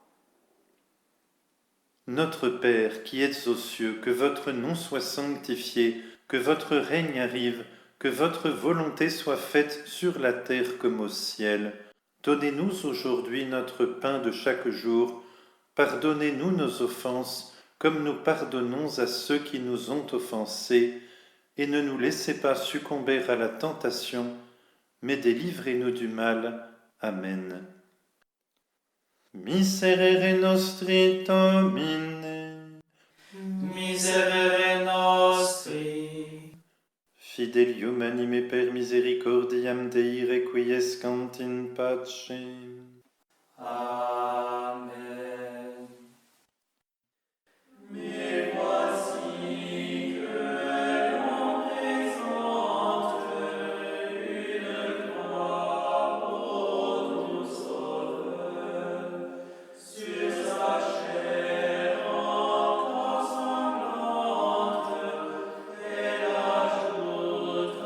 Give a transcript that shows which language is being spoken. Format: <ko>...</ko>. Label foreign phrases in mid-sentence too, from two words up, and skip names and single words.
<fr>Notre Père qui êtes aux cieux, que votre nom soit sanctifié, que votre règne arrive, que votre volonté soit faite sur la terre comme au ciel. Donnez-nous aujourd'hui notre pain de chaque jour. Pardonnez-nous nos offenses, comme nous pardonnons à ceux qui nous ont offensés, et ne nous laissez pas succomber à la tentation, mais délivrez-nous du mal. Amen.</fr> <la>Miserere nostri Domine, Miserere nostri. Fidelium anime per misericordiam Dei requiescant in pace. Amen.</la> <fr>Mais voici que l'on présente une croix au doux Sauveur, sur sa chair encore sanglante, elle ajoute</fr>